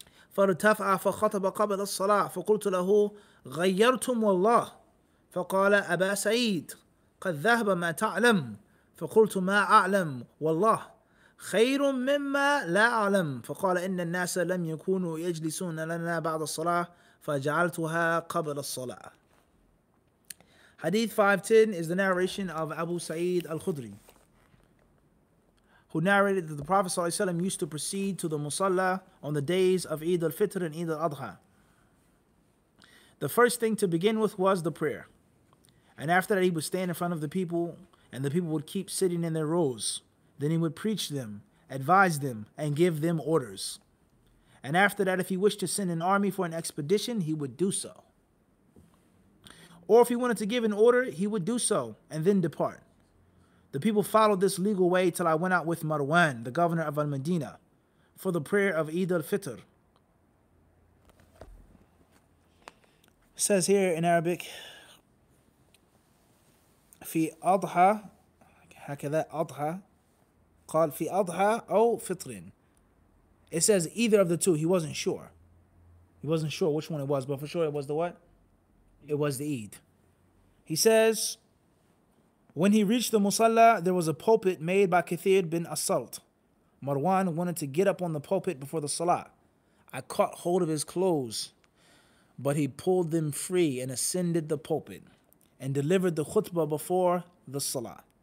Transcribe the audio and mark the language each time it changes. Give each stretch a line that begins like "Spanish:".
Arabic: فارتفع فخطب قبل الصلاة فقلت له غيرتم والله فقال أبا سعيد قد ذهب ما تعلم فقلت ما أعلم والله خير مما لا أعلم فقال إن الناس لم يكونوا يجلسون لنا بعد الصلاة فجعلتها قبل الصلاة.
English: Hadith 510 is the narration of Abu Sa'id al-Khudri, who narrated that the Prophet ﷺ used to proceed to the Musalla on the days of Eid al-Fitr and Eid al-Adha. The first thing to begin with was the prayer. And after that he would stand in front of the people and the people would keep sitting in their rows. Then he would preach them, advise them, and give them orders. And after that, if he wished to send an army for an expedition, he would do so. Or if he wanted to give an order, he would do so and then depart. The people followed this legal way till I went out with Marwan, the governor of Al-Madinah, for the prayer of Eid al-Fitr. It says here in Arabic,
Arabic: في أضحى هكذا أضحى قال في أضحى أو فطر.
English: It says either of the two. He wasn't sure. He wasn't sure which one it was, but for sure it was the what? It was the Eid. He says, when he reached the Musalla, there was a pulpit made by Kathir bin As-Salt. Marwan wanted to get up on the pulpit before the Salah. I caught hold of his clothes, but he pulled them free and ascended the pulpit and delivered the khutbah before the Salah.